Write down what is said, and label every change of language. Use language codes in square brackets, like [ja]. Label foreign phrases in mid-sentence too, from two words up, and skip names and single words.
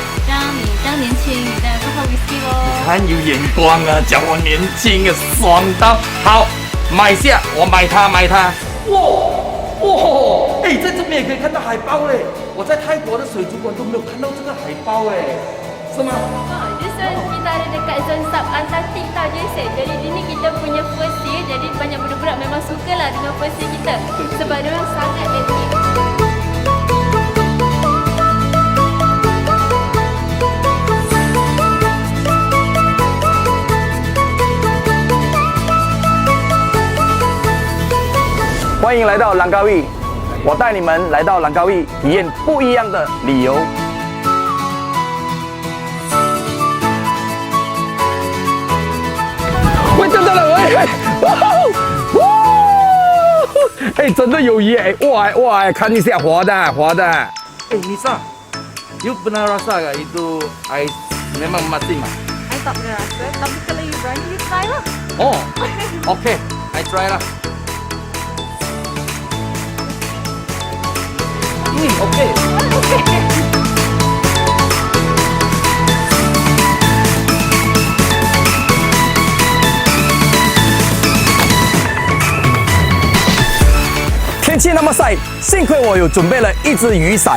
[zh] 像你这样年轻，你当然是喝 whisky 咯。你看有眼光啊，讲我年轻啊，爽到好。买下，我买它。哇！哎，在这边也可以看到海豹嘞。我在泰国的水族馆都没有看到这个海豹哎，是吗？ [ms] Just kita ada dekat zon subantartik tau Jason. Jadi ini kita punya [en] first year. [ms] Jadi banyak budak-budak memang suka lah dengan [en] first year [ms] kita. Sebab dia memang sangat aktif. [zh] 欢迎来到兰高威，我带你们来到兰高威，体验不一样的旅游。喂，真的了，哎，真的有鱼哎，哇，看一下活的。 [ms] 哎 ，Nisa, you pernah rasa gak itu ais memang mati mah? I tak pernah rasa, tapi kalau you berani, [en] you try [ms] lah. [en] Oh, okay, I try lah. OK。 [zh] 天气那么晒，幸亏我有准备了一只雨伞。